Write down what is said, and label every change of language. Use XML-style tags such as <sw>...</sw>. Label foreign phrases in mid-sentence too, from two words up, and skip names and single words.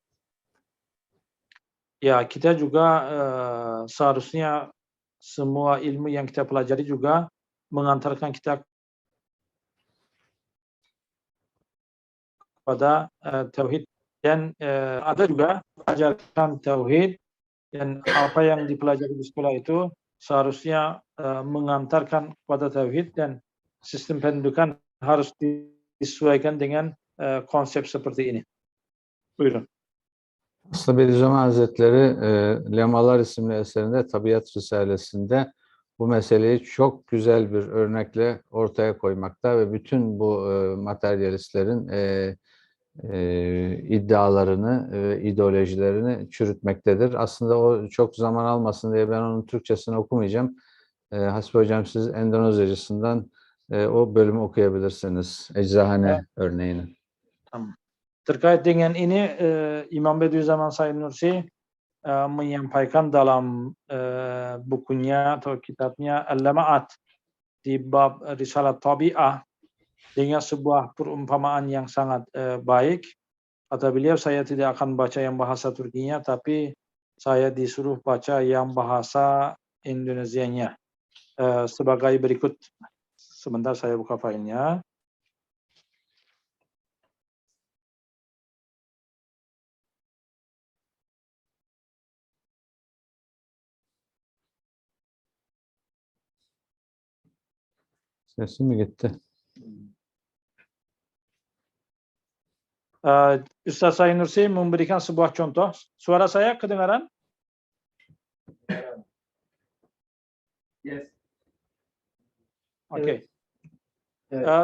<id>Ya, kita juga seharusnya semua ilmu yang kita pelajari juga mengantarkan kita kepada tauhid, dan ada juga ajarkan tauhid, dan apa yang dipelajari di sekolah itu seharusnya mengantarkan kepada tauhid, dan sistem pendidikan harus disesuaikan dengan konsep seperti ini.</id> <tr>Buyurun. Aslında Bediüzzaman Hazretleri Lemalar isimli eserinde Tabiat Risalesi'nde bu meseleyi çok güzel bir örnekle ortaya koymakta ve bütün bu materyalistlerin iddialarını, ideolojilerini çürütmektedir. Aslında o çok zaman almasın diye ben onun Türkçesini okumayacağım. Hasbi Hocam, siz Endonezyacısından o bölümü okuyabilirsiniz. Eczahane örneğini. Tamam.</tr> <id>Terkait dengan ini, Imam Bediüzzaman Said Nursi menyampaikan dalam bukunya atau kitabnya Al-Lama'at di bab Risalah Tabi'ah dengan sebuah perumpamaan yang sangat baik. Kata beliau, saya tidak akan baca yang bahasa Turkinya, tapi saya disuruh baca yang bahasa Indonesianya sebagai berikut. Sebentar saya buka filenya.</id> <tr>Sesi mi gitti?</tr> <id>Ustaz Said Nursi memberikan sebuah contoh. Suara saya kedengaran? Yes. Oke. Evet.</id>